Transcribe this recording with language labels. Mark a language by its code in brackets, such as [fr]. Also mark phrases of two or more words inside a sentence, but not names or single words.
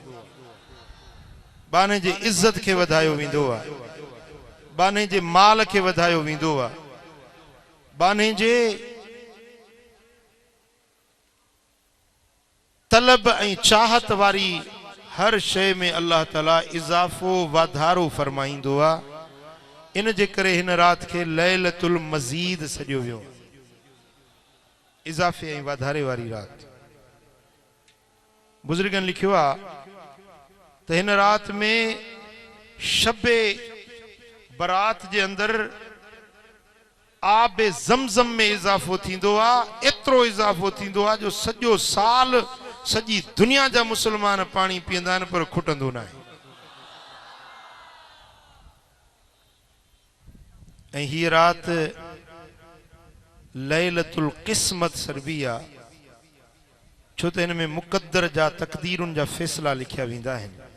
[sd] बाने जे इज्जत के वधायो वेंदो आहे, बाने जे माल के वधायो वेंदो आहे, बाने जे तलब ऐं चाहत वारी हर शय में अल्लाह ताला इजाफो वाधारो फरमाईंदो आहे। इन जे करे हिन रात के [ar] ليلة المجيد [sd] सॾियो वियो, इजाफे ऐं वाधारे वारी रात। बुजुर्गन लिखियो आहे त हिन रात में शबे बरात जे अंदर आबे ज़मज़म में इजाफो थींदो आहे। एतिरो इजाफो थींदो आहे जो सॼो साल सॼी दुनिया जा मुसलमान पाणी पीअंदा आहिनि पर खुटंदो न आहे। ऐं हीअ रात [ar] ليلة القسمة [sd] सॾबी आहे छो त हिन में मुक़द्दर जा तक़दीरुनि जा फ़ैसिला लिखिया वेंदा आहिनि।